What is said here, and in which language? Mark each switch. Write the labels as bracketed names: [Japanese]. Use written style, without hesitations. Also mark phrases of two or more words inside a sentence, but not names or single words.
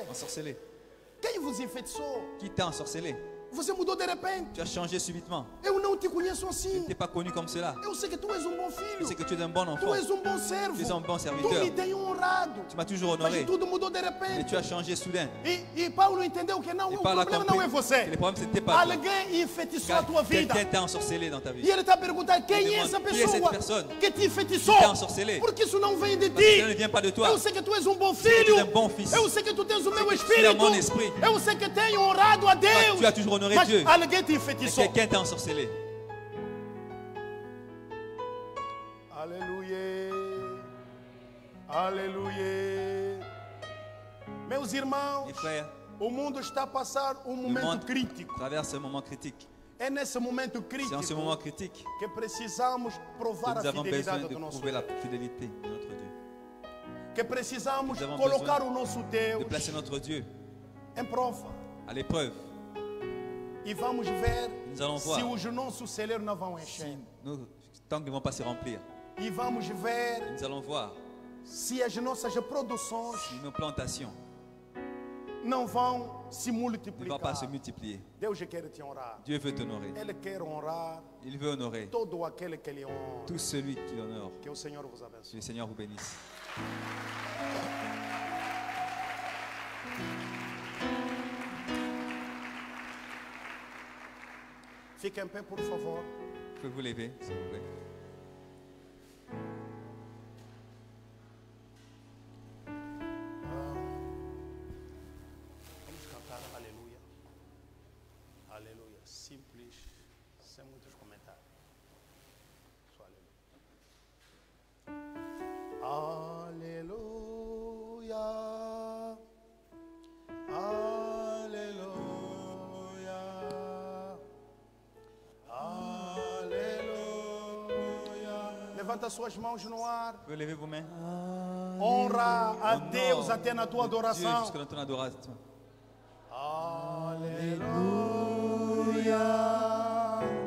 [French] ensorcelé? [Portuguese] Quem vos enfeitiçou? [French] Qui t'a ensorcelé? [Portuguese] Você mudou de repente. [French] Tu as changé subitement. [Portuguese] Eu não te conheço [French] Tu [Portuguese] assim. [French] n'étais pas connu comme cela. [Portuguese] Eu sei que tu és bom [French] Je [Portuguese] filho. [French] sais que tu es un bon Tu enfant. [Portuguese] és bom servo. [French] Tu es un bon [Portuguese] Tu [French] serviteur. [Portuguese] me tens honrado. [French] Tu m'as toujours [Portuguese] Mas [French] honoré. [Portuguese] tudo mudou de [French] Mais [Portuguese] repente. [French] tu as changé soudain. [Portuguese] E Paulo entendeu que não, [French] Et [Portuguese] o [French] Paul a [Portuguese] problema [French] compris [Portuguese] não é [French] que [Portuguese] você. [French] le problème c'était pas toi. [Portuguese] Alguém enfeitiçou a tua vida. [French] Quelqu'un t'a ensorcelé dans ta vie. [Portuguese] E ele está perguntando quem Ele é essa demanda, quem é pessoa essa pessoa que te enfeitiçou? [French] que t'a ensorcelé? [Portuguese] Porque isso não vem de [French] Parce que [Portuguese] ti. [French] ça ne vient pas de toi. [Portuguese] Eu sei que tu és bom [French] que tu [Portuguese] filho. [French] és bon fils. [Portuguese] Eu sei que tu tens o meu [French] tu [Portuguese] espírito. [French] as mon esprit. [Portuguese] Eu sei que tenho honrado a Deus. [French] tu as toujours honoré [Portuguese] Mas [French] Dieu. [Portuguese] alguém te [French] Mais [Portuguese] enfeitiçou. [French] quelqu'un t'a ensorcelé. [Portuguese] Aleluia. Aleluia. Meus irmãos, [French] Mes frères, [Portuguese] o mundo está a passar [French] le [Portuguese] momento [French] monde [Portuguese] crítico. [French] traverse un moment critique. [Portuguese] É nesse momento [French] C'est en ce moment [Portuguese] crítico [French] critique [Portuguese] que precisamos [French] que [Portuguese] provar [French] nous [Portuguese] a [French] avons besoin [Portuguese] fidelidade [French] de [Portuguese] do nosso [French] prouver la [Portuguese] Deus. [French] fidélité de notre Dieu. [Portuguese] Que precisamos [French] Nous avons [Portuguese] colocar [French] besoin [Portuguese] o nosso [French] De [Portuguese] Deus [French] placer notre Dieu [Portuguese] em prova. [French] à l'épreuve. [Portuguese] E vamos ver [French] Nous allons [Portuguese] se [French] voir [Portuguese] os nossos celeiros não vão [French] si [Portuguese] encher. [French] nos tanks ne vont pas se remplir. [Portuguese] E vamos ver [French] Nous allons voir [Portuguese] se as nossas produções [French] si nos plantations [Portuguese] não vão se [French] ne vont [Portuguese] multiplicar. [French] pas se multiplier. [Portuguese] Deus quer te honrar. [French] Dieu veut t'honorer. [Portuguese] Ele quer honrar [French] Il veut honorer [Portuguese] todo aquele que lhe honra. [French] tout celui qui l'honore. [Portuguese] Que o Senhor vos [French] Que [Portuguese] abençoe. [French] le Seigneur vous bénisse. [Portuguese] Fique em pé, por favor. [French] Pouvez vous lever, s'il vous plaît. [Portuguese] Vamos cantar aleluia. Aleluia. Simples, sem muitos comentários. Só aleluia. Aleluia. Aleluia. Levanta suas mãos no ar. [French] Vous pouvez lever vos mains. [Portuguese] Honra a [French] Honore [Portuguese] Deus até na tua [French] Dieu [Portuguese] adoração. [French] jusqu'à notre adoration. [Portuguese] Aleluia.